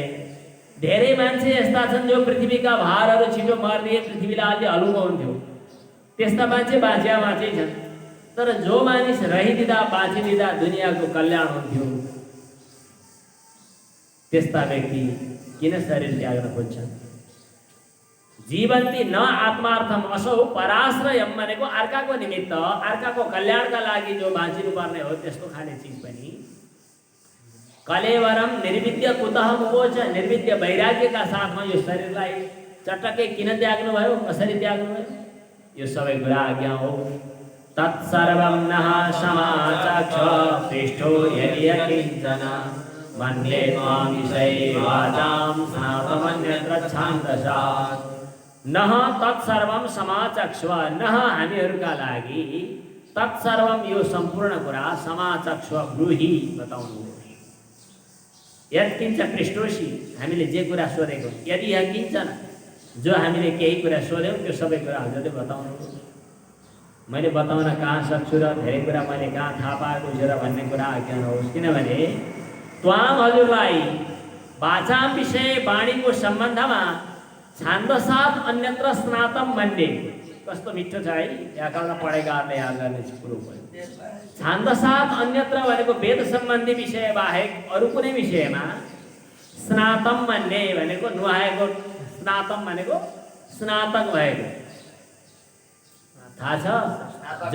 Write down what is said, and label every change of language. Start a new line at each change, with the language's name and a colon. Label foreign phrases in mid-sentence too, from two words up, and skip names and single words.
Nepali: धेरै मान्छे यस्ता छन् जो पृथ्वीका भारहरू छिटो मर्दिए पृथ्वीलाई अलि हलुको हुन्थ्यो त्यस्ता मान्छे बाँचै छन्। तर जो मानिस रहिदिँदा बाँचिदिँदा दुनियाँको कल्याण हुन्थ्यो त्यस्ता व्यक्ति किन शरीर त्याग्न खोज्छन्?
Sanskrit: जीवन्ती न आत्मार्थम असौ पराश्रयम
Nepali: भनेको अर्काको निमित्त अर्काको कल्याणका लागि जो बाँचिनु पर्ने हो त्यस्तो खाने चिज पनि
Sanskrit: कलेवरम निर्विद्य कुतः मोच निर्विद्य
Nepali: वैराग्यका साथमा यो शरीरलाई चटक्कै किन त्याग्नु भयो? कसरी त्याग्नु भयो? यो सबै कुरा आज्ञा हो।
Sanskrit: तत्सर्वं नः समाचक्ष पृष्ठो यदि किञ्चन मन्ये त्वां विषये वाचां स्नातमन्यत्र छान्दसात् नः तत्सर्वं समाचक्ष्व नः
Nepali: हामीहरूका लागि
Sanskrit: तत्सर्वं
Nepali: यो सम्पूर्ण कुरा
Sanskrit: समाचक्ष्व ब्रूहि बताउनु। यत्किञ्च पृष्ठोसी
Nepali: हामीले जे कुरा सोधेको यदि किञ्चन जो हामीले केही कुरा सोध्यौँ त्यो सबै कुरा हजुरले बताउनु। मैले बताउन कहाँ सक्छु र धेरै कुरा मैले कहाँ थाहा पाएको छु र भन्ने कुरा आज्ञा नहोस्। किनभने त्वाम हजुरलाई वाचाम विषय वाणीको सम्बन्धमा
Sanskrit: छान्दसात् अन्यत्र स्नातम मन्ये
Nepali: कस्तो मिठो छ है। व्याकरण पढेकाहरूले याद गर्ने कुरो भयो।
Sanskrit: छान्दसात् अन्यत्र
Nepali: भनेको वेद सम्बन्धी विषय बाहेक अरू कुनै विषयमा
Sanskrit: स्नातम मन्ये
Nepali: भनेको नुहाएको स्नातम भनेको स्नातक भएको थाहा छ।